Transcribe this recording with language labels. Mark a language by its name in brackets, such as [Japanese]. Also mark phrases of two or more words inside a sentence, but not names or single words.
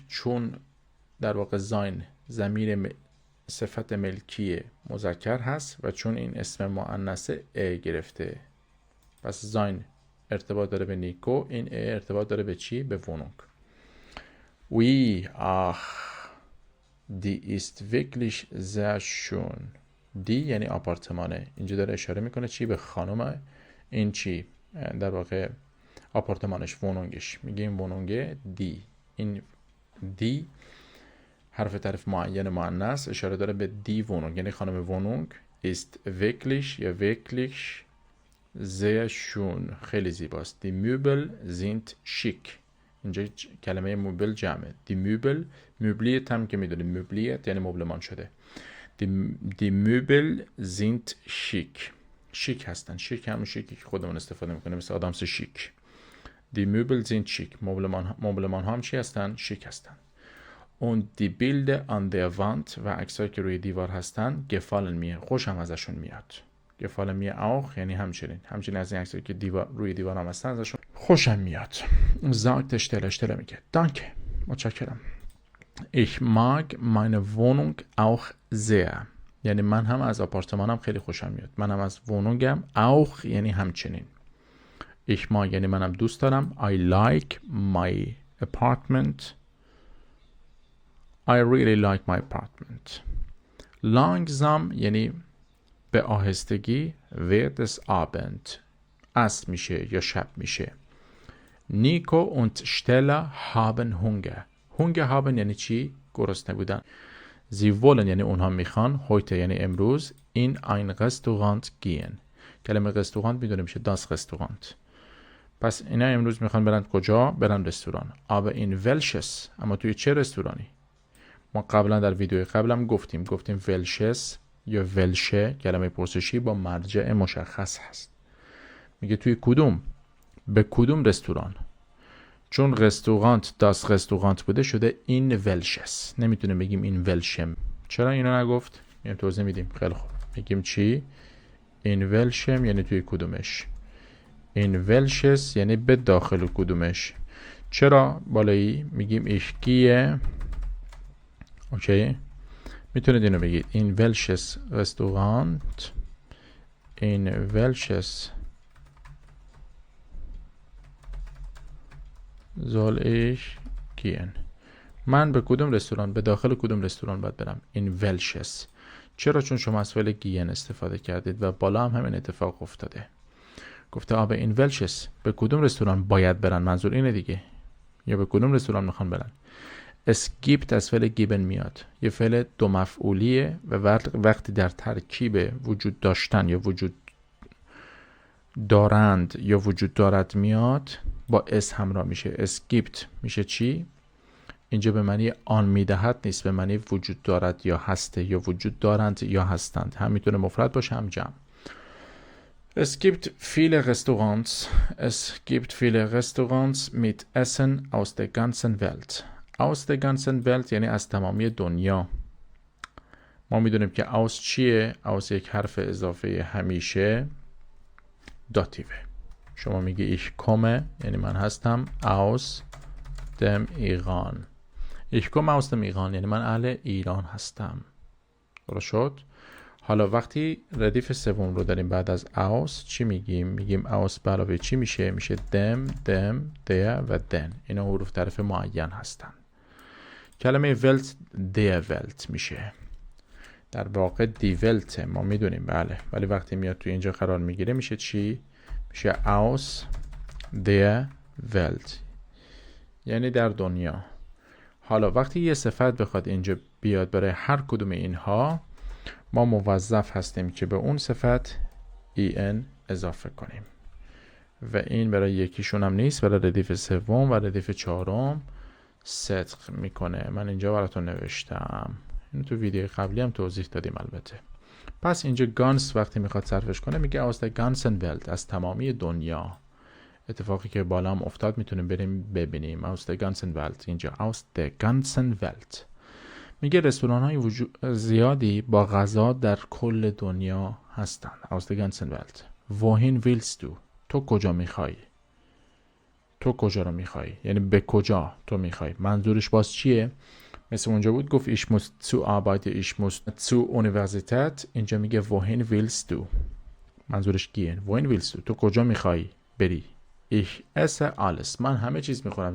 [Persian] چون در واقع زاین ضمیر صفت ملکی مذکر هست و چون این اسم مؤنث ا گرفته پس زاین ارتباط داره به نیکو. این ا ارتباط داره به چی؟ به وونونگ. [German] وی die ist wirklich sehr schön. [Persian] دی یعنی آپارتمانه. اینجا داره اشاره میکنه چی؟ به خانم. این چی؟ در واقع آپارتمانش وونونگش. میگه این وونونگه دی. این دی حرف تعریف معین مؤنث اشاره داره به [German] die Wohnung, [Persian] یعنی خانم وونونگ [German] ist wirklich [Persian] یا [German] wirklich sehr schön، [Persian] خیلی زیباست. [German] die Möbel sind schick، [Persian] اینجا کلمه موبل جمعه. [German] die Möbel، [Persian] möbliert هم که میدونیم möbliert یعنی مبلمان شده. [German] die Möbel sind schick، [Persian] شیک هستن. شیک هم شیکی که خودمون استفاده میکنه مثل آدامس شیک. [German] die Möbel sind schick، [Persian] مبلمان هم چی هستن؟ شیک هستن. [German] und die Bilder an der Wand [Persian] و عکسایی که روی دیوار هستن [German] gefallen mir، [Persian] خوشم ازشون میاد. [German] gefallen mir auch [Persian] یعنی همچنین از این عکسایی که روی دیوار هم هستن ازشون خوشم میاد. sagt Stelle میگه danke، متشکرم. [German] ich mag meine Wohnung auch sehr، [Persian] یعنی من هم از آپارتمانم خیلی خوشم میاد. من هم از وونونگم auch یعنی همچنین. [German] ich mag [Persian] یعنی منم دوست دارم. [English] I like my apartment، I really like my apartment. [Persian] langsam یعنی به آهستگی. [German] wird es Abend، [Persian] عصر میشه یا شب میشه. [German] Nico und Stella haben Hunger. Hunger haben [Persian] یعنی چی؟ گرسنه بودن. [German] Sie wollen [Persian] یعنی اونها میخوان. heute یعنی امروز. [German] in ein Restaurant gehen، [Persian] کلمه رستوران میدونیم میشه [German] das Restaurant. [Persian] پس اینا امروز میخوان برن کجا؟ برن رستوران. [German] aber in welches، [Persian] اما توی چه رستورانی؟ ما قبلا در ویدیوی قبلم گفتیم welches یا ولشه کلمه پرسشی با مرجع مشخص هست. میگه توی کدوم؟ به کدوم رستوران؟ چون رستورانت [German] das Restaurant [Persian] بوده شده [German] in welches, [Persian] نمیتونیم بگیم [German] in welchem. [Persian] چرا اینو نگفت؟ میگم توضیح میدیم. خیلی خوب، میگیم چی؟ [German] in welchem [Persian] یعنی توی کدومش. [German] in welches [Persian] یعنی به داخل کدومش. چرا بالایی میگیم ایشگیه؟ اوکی، میتونید اینو بگید [German] in welches Restaurant, in welches soll ich gehen، [Persian] من به کدوم رستوران، به داخل کدوم رستوران باید برم. [German] in welches. [Persian] چرا؟ چون شما از فعل gehen استفاده کردید و بالا هم همین اتفاق افتاده. گفته [German] aber in welches, [Persian] به کدوم رستوران باید برن، منظور اینه دیگه، یا به کدوم رستوران میخوان برن. [German] es gibt [Persian] از فعل geben میاد، یه فعل دو مفعولیه و وقتی در ترکیب وجود داشتن یا وجود دارند یا وجود دارد میاد با اس همراه میشه. [German] es gibt [Persian] میشه چی؟ اینجا به معنی آن میدهد نیست، به معنی وجود دارد یا هسته یا وجود دارند یا هستند. هم میتونه مفرد باشه هم جمع. [German] es gibt viele Restaurants mit Essen aus der ganzen Welt. aus der ganzen Welt [Persian] یعنی از تمامی دنیا. ما میدونیم که aus چیه؟ aus یک حرف اضافه همیشه داتیوه. شما میگی [German] ich komme [Persian] یعنی من هستم [German] aus dem Iran. ich komme aus dem Iran [Persian] یعنی من اهل ایران هستم. درست شد؟ حالا وقتی ردیف سوم رو داریم بعد از aus چی میگیم؟ میگیم aus به علاوه چی میشه؟ میشه [German] dem der [Persian] و den. اینا حروف تعریف معین هستن. کلمه welt [German] der Welt [Persian] میشه. در واقع [German] die Welt [Persian] ما میدونیم بله، ولی وقتی میاد توی اینجا قرار میگیره میشه چی؟ میشه [German] aus der Welt [Persian] یعنی در دنیا. حالا وقتی یه صفت بخواد اینجا بیاد برای هر کدوم اینها ما موظف هستیم که به اون صفت en اضافه کنیم و این برای یکیشون هم نیست، برای ردیف سوم و ردیف چهارم صدق میکنه. من اینجا براتون نوشتم، این تو ویدیو قبلی هم توضیح دادیم البته. پس اینجا گانس وقتی میخواد صرفش کنه میگه [German] aus der ganzen Welt، [Persian] از تمامی دنیا. اتفاقی که بالا هم افتاد میتونیم بریم ببینیم. [German] aus der ganzen Welt، اینجا aus der ganzen Welt. [Persian] میگه رستوران های زیادی با غذا در کل دنیا هستن. [German] aus der ganzen Welt. wohin willst du، [Persian] تو کجا میخوای؟ تو کجا رو میخوای؟ یعنی به کجا تو میخوای. منظورش باز چیه؟ مثل اونجا بود گفت [German] ich muss zu Arbeit، ich muss zur Universität. [Persian] اینجا میگه [German] wohin willst du، [Persian] منظورش گیه. [German] wohin willst du، [Persian] تو کجا میخوای بری؟ [German] ich esse alles، [Persian] من همه چیز میخورم.